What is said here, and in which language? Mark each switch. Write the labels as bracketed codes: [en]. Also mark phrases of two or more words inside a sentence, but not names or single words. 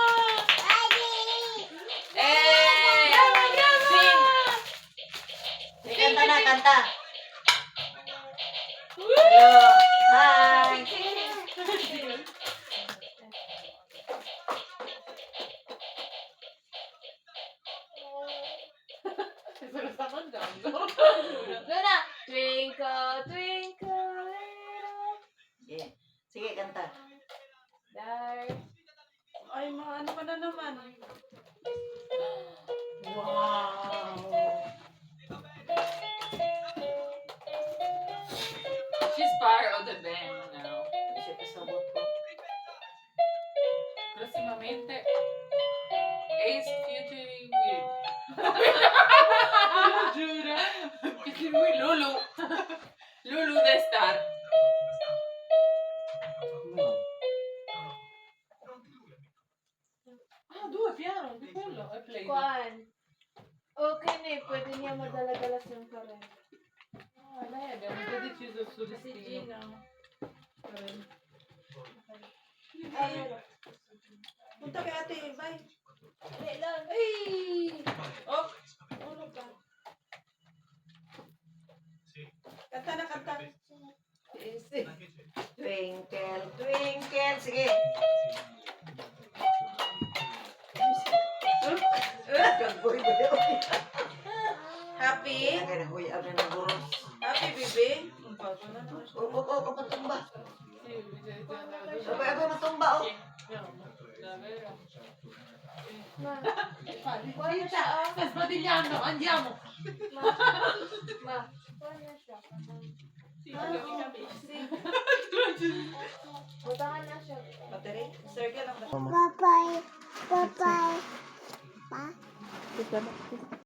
[tl] Kanta na, kanta. Hello. Hi. [it] Se lo sta mangiando. Luna. [en] Twinkle, twinkle, little Yeah. [tl] Sige, kanta. [en] star. [tl] Ay, mga ano ka na naman. [en] She's part of the band now. [ceb] Siya pasabot ko. [it] Prossimamente Ace featuring Will. Giuro. [en] Featuring with [it] Lulu. [en] Lulu the star. [it] Ah, due piano, di quello è play. [tl] Kuan. Okay na eh. Pwede niya madala-dalas yung current. [it] Ah, lei abbiamo già deciso il suo Si destino. Gino. [tl] Ay, punta kay ate, bye. Wait lang. Ay! Oh, ano ka? Kanta na, kanta. [en] Easy. Twinkle, twinkle. Sige. [tl] Kagboy ba yun? [en] Happy? [tl] Kaya huy, ano na. [ceb] matumba. Abay matumba, oh. Ma. Wala siya, oh. [it] Sbadigliando, andiamo. Ma. [ceb] Wala siya. Butangan na siya. [tl] Battery? Circle lang ba? [en] Kiss, Dada. Kiss.